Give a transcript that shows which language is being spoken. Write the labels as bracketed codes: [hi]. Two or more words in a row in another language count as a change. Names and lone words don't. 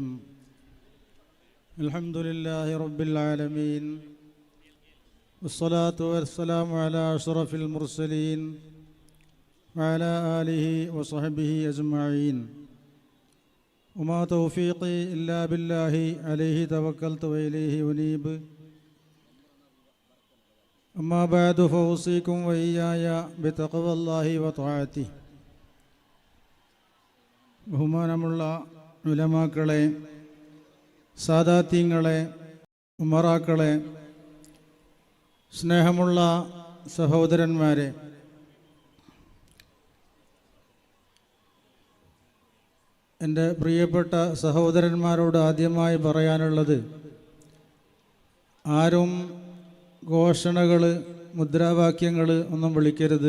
[ar] الحمد لله رب العالمين، والصلاة والسلام على أشرف المرسلين وعلى آله وصحبه أجمعين. وما توفيقي إلا بالله، عليه توكلت وإليه أنيب. أما بعد فأوصيكم وإياي بتقوى الله وطاعته. [ml] ബഹുമാനമുള്ള ഉലമാക്കളെ, സാദാത്യങ്ങളെ, ഉമറാക്കളെ, സ്നേഹമുള്ള സഹോദരന്മാരെ, എൻ്റെ പ്രിയപ്പെട്ട സഹോദരന്മാരോട് ആദ്യമായി പറയാനുള്ളത്, ആരും ഘോഷണകൾ, മുദ്രാവാക്യങ്ങൾ ഒന്നും വിളിക്കരുത്.